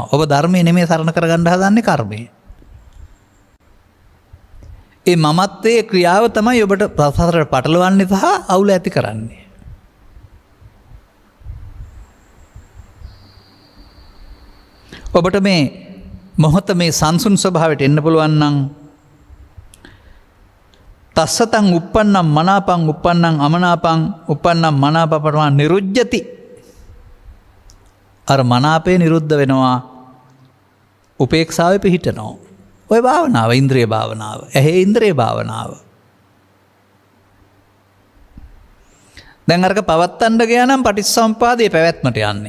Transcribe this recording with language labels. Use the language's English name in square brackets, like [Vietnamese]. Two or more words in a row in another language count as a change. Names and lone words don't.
[Sinhala] ඔබ ධර්මයේ නෙමෙයි සරණ කරගන්න හදන්නේ කර්මය. ඒ මමත්වයේ ක්‍රියාව තමයි ඔබට සසරට පටලවන්නේ සහ අවුල ඇති කරන්නේ. ඔබට මේ මොහොත මේ සංසුන් ස්වභාවයට එන්න පුළුවන් නම් [Pali] තස්සතං uppannam මනාපං uppannam අමනාපං uppannam මනාපපරමා නිරුජ්ජති. [Sinhala] අර මනාපේ නිරුද්ධ වෙනවා. උපේක්ෂාවේ පිහිටනවා. ඔය භාවනාව ඉන්ද්‍රිය භාවනාව. ඇහි ඉන්ද්‍රිය භාවනාව. දැන් අරක පවත්තන්න ගියා නම් පටිච්චසමුපාදයේ පැවැත්මට යන්නේ.